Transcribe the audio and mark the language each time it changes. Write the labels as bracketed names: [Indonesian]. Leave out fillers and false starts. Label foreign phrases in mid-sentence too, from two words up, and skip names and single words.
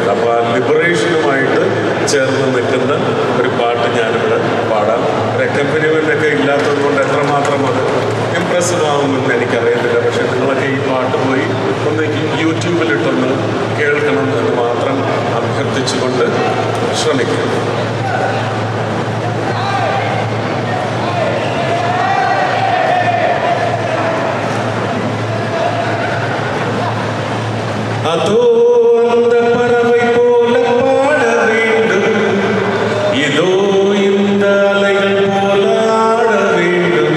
[Malayalam] അപ്പോൾ ആ ലിബറേഷനുമായിട്ട് ചേർന്ന് നിൽക്കുന്ന ഒരു പാട്ട് ഞാനിവിടെ പാടാം. ഒരു അക്കമ്പനിമെൻ്റൊക്കെ ഇല്ലാത്തത് കൊണ്ട് എത്രമാത്രം അത് ഇംപ്രസീവ് ആവുമെന്ന് എനിക്കറിയത്തില്ല. പക്ഷെ നിങ്ങളൊക്കെ ഈ പാട്ട് പോയി ഒന്ന് യൂട്യൂബിലിട്ടൊന്ന് കേൾക്കണം എന്ന് മാത്രം അഭ്യർത്ഥിച്ചുകൊണ്ട് ശ്രമിക്കും. [Tamil] அதோ அந்த பறவை போல பாட வேண்டும், இதோ இந்த அலைகள் போல ஆட வேண்டும்.